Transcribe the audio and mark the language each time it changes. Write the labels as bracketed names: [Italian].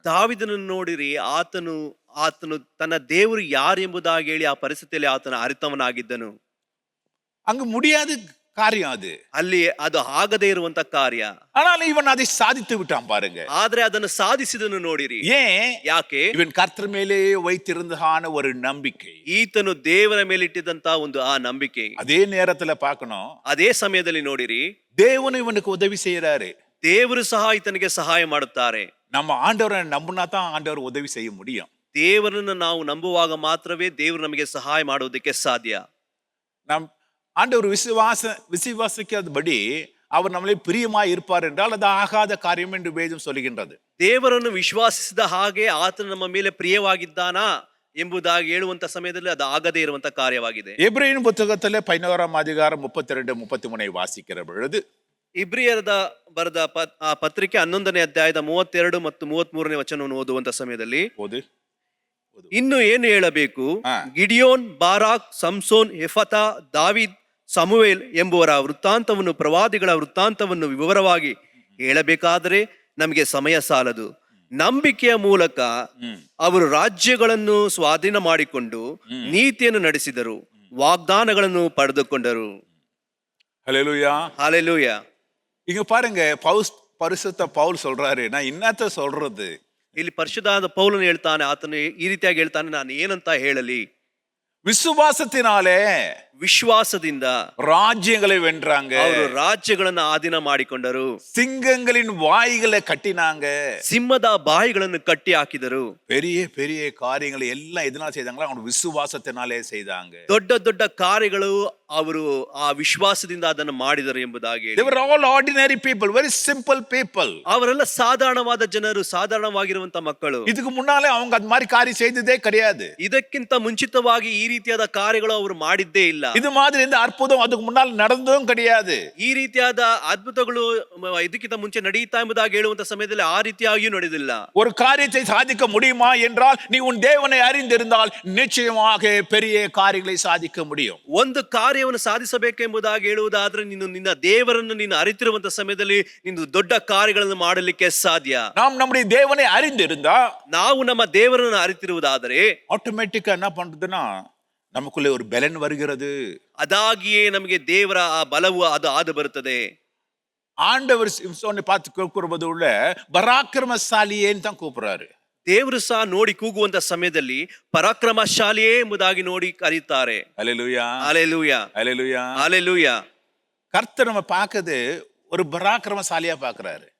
[Kannada] ದಾವಿದನನ್ನು ನೋಡಿರಿ, ಆತನು ತನ್ನ ದೇವರು ಯಾರು ಎಂಬುದಾಗಿ ಹೇಳಿ ಆ ಪರಿಸ್ಥಿತಿಯಲ್ಲಿ ಆತನ ಅರಿತವನಾಗಿದ್ದನು. [Tamil] அங்கு முடியாத காரியம் அது, [Kannada] ಅಲ್ಲಿ ಅದು ಆಗದೇ ಇರುವಂತ ಕಾರ್ಯ. [Tamil] ஆனால் இவன் அதை சாதித்து விட்டான் பாருங்க. [Kannada] ಆದ್ರೆ ಅದನ್ನು ಸಾಧಿಸಿದನು ನೋಡಿರಿ. [Tamil] ஏன்? [Kannada] ಯಾಕೆ? [Tamil] இவன் கர்த்தர் மேலே வைத்திருந்ததான ஒரு நம்பிக்கை, [Kannada] ಈತನು ದೇವರ ಮೇಲೆ ಇಟ್ಟಿದ್ದಂತ ಒಂದು ಆ ನಂಬಿಕೆ. [Tamil] அதே நேரத்துல பார்க்கணும், [Kannada] ಅದೇ ಸಮಯದಲ್ಲಿ ನೋಡಿರಿ, [Tamil] தேவன் இவனுக்கு உதவி செய்யறாரு. [Kannada] ದೇವರು ಸಹ ಈತನಿಗೆ ಸಹಾಯ ಮಾಡುತ್ತಾರೆ. [Tamil] நம்ம ஆண்டவரை நம்பினா தான் ಆಂಡவர் உதவி செய்ய முடியும். [Kannada] ದೇವರನ್ನು ನಾವು ನಂಬುವಾಗ ಮಾತ್ರವೇ ದೇವರು ನಮಗೆ ಸಹಾಯ ಮಾಡುವುದಕ್ಕೆ ಸಾಧ್ಯ. [Tamil] நம் ஆண்டவர் விசுவாசிக்கிறபடி அவர் நம்மளே பிரியமாய் இருப்பார் என்றால் அது ஆகாத காரியம் என்று வேதம் சொல்லுகின்றது. [Kannada] ದೇವರನ್ನು ವಿಶ್ವಾಸಿಸಿದ ಹಾಗೆ ಆತನು ನಮ್ಮ ಮೇಲೆ ಪ್ರಿಯವಾಗಿದ್ದಾನಾ ಎಂಬುದಾಗಿ ಹೇಳುವಂತ ಸಮಯದಲ್ಲಿ ಅದು ಆಗದೇ ಇರುವಂತ ಕಾರ್ಯವಾಗಿದೆ. [Tamil] எபிரேயர் புத்தகத்திலே 11ஆம் அதிகாரம் 32-33 வாசிக்கிற பொழுது, [Kannada] ಇಬ್ರಿಯರದ ಬರೆದ ಪತ್ರಿಕೆ 11ನೇ ಅಧ್ಯಾಯದ 32 ಮತ್ತು 33ನೇ ವಚನವನ್ನು ಓದುವಂತ ಸಮಯದಲ್ಲಿ ಇನ್ನು ಏನು ಹೇಳಬೇಕು? ಗಿಡಿಯೋನ್, ಬಾರಾಕ್, ಸಂಸೋನ್, ಯೆಫತಾ, ದಾವಿದ್, ಸಮುವೇಲ್ ಎಂಬುವರ ವೃತ್ತಾಂತವನ್ನು, ಪ್ರವಾದಿಗಳ ವೃತ್ತಾಂತವನ್ನು ವಿವರವಾಗಿ ಹೇಳಬೇಕಾದರೆ ನಮಗೆ ಸಮಯ ಸಾಲದು. ನಂಬಿಕೆಯ ಮೂಲಕ ಅವರು ರಾಜ್ಯಗಳನ್ನು ಸ್ವಾಧೀನ ಮಾಡಿಕೊಂಡು ನೀತಿಯನ್ನು ನಡೆಸಿದರು, ವಾಗ್ದಾನಗಳನ್ನು ಪಡೆದುಕೊಂಡರು. [Tamil] ஹல்லேலூயா ஹல்லேலூயா. இங்க பாருங்க, பரிசுத்த பவுல் சொல்றாரு, நான் என்னத்த சொல்றது? [Kannada] ಇಲ್ಲಿ ಪರಿಶುದ್ಧನಾದ ಪೌಲನು ಹೇಳ್ತಾನೆ, ಆತನು ಈ ರೀತಿಯಾಗಿ ಹೇಳ್ತಾನೆ, ನಾನು ಏನಂತ ಹೇಳಲಿ? [Tamil] விசுவாசத்தினாலே, [Kannada] ವಿಶ್ವಾಸದಿಂದ [Tamil] ராஜ்யங்களை வென்றாங்க, [Kannada] ಅವರು ರಾಜ್ಯಗಳನ್ನು ಆಧೀನ ಮಾಡಿಕೊಂಡರು. [Tamil] சிங்கங்களின் வாய்களை கட்டினாங்க, [Kannada] ಸಿಂಹದ ಬಾಯಿಗಳನ್ನು ಕಟ್ಟಿ ಹಾಕಿದರು. [Tamil] பெரிய பெரிய காரியங்களை எல்லாம் எதனால செய்தாங்களோ அவங்க விசுவாசத்தினாலே செய்தாங்க. [Kannada] ದೊಡ್ಡ ದೊಡ್ಡ ಕಾರ್ಯಗಳು ಅವರು ಆ ವಿಶ್ವಾಸದಿಂದ ಅದನ್ನು ಮಾಡಿದರು ಎಂಬುದಾಗಿ. [English] They were all ordinary people, very simple people. [Kannada] ಅವರೆಲ್ಲ ಸಾಧಾರಣವಾದ ಜನರು, ಸಾಧಾರಣವಾಗಿರುವಂತ ಮಕ್ಕಳು. [Tamil] இதுக்கு முன்னாலே அவங்க அந்த மாதிரி காரியம் செய்ததே கிடையாது. [Kannada] ಇದಕ್ಕಿಂತ ಮುಂಚಿತವಾಗಿ ಈ ರೀತಿಯಾದ ಕಾರ್ಯಗಳು ಅವರು ಮಾಡಿದ್ದೇ ಇಲ್ಲ. [Tamil] இது மாதிரி எந்த அற்புதம் அதுக்கு முன்னால் நடந்ததும் கிடையாது. [Kannada] ಈ ರೀತಿಯಾದ ಅದ್ಭುತಗಳು ಇದಕ್ಕಿಂತ ಮುಂಚೆ ನಡೆಯುತ್ತಾ ಎಂಬುದಾಗಿ ಹೇಳುವಂತ ಸಮಯದಲ್ಲಿ ಆ ರೀತಿಯಾಗಿಯೂ ನಡೆದಿಲ್ಲ. [Tamil] ஒரு காரியத்தை சாதிக்க முடியுமா என்றால் நீ உன் தேவனை அறிந்திருந்தால் நிச்சயமாக பெரிய காரியங்களை சாதிக்க முடியும். [Kannada] ಒಂದು ಕಾರ್ಯವನ್ನು ಸಾಧಿಸಬೇಕೆಂಬುದಾಗಿ ಹೇಳುವುದಾದ್ರೆ ನೀನು ನಿನ್ನ ದೇವರನ್ನು ನೀನು ಅರಿತಿರುವಂತ ಸಮಯದಲ್ಲಿ ನೀನು ದೊಡ್ಡ ಕಾರ್ಯಗಳನ್ನು ಮಾಡಲಿಕ್ಕೆ ಸಾಧ್ಯ. [Tamil] நாம் நம்முடைய தேவனை அறிந்திருந்தா, [Kannada] ನಾವು ನಮ್ಮ ದೇವರನ್ನು ಅರಿತಿರುವುದಾದರೆ [Tamil] ஆட்டோமேட்டிக்கா என்ன பண்றதுன்னா நமக்குள்ளே ஒரு பலன் வருகிறது. [Kannada] ಅದಾಗಿಯೇ ನಮಗೆ ದೇವರ ಆ ಬಲವು ಅದು ಆದು ಬರುತ್ತದೆ. [Tamil] ஆண்டவர் சிம்சோனை பார்த்து கூப்பிடுவது உள்ள பராக்கிரமசாலியேன்னு தான் கூப்பிடுறாரு. [Kannada] ದೇವರು ಸಹ ನೋಡಿ ಕೂಗುವಂತ ಸಮಯದಲ್ಲಿ ಪರಾಕ್ರಮಶಾಲಿಯೇ ಎಂಬುದಾಗಿ ನೋಡಿ ಕರೀತಾರೆ. [Tamil] அல்லேலூயா, [Kannada] ಹಾಲೆಲೂಯ, [Tamil] அல்லேலூயா. [Kannada] ಹಾಲೆಲೂಯ. [Tamil] கர்த்தர் நம்ம பார்க்கறது ஒரு பராக்கிரமசாலியா பார்க்கறாரு.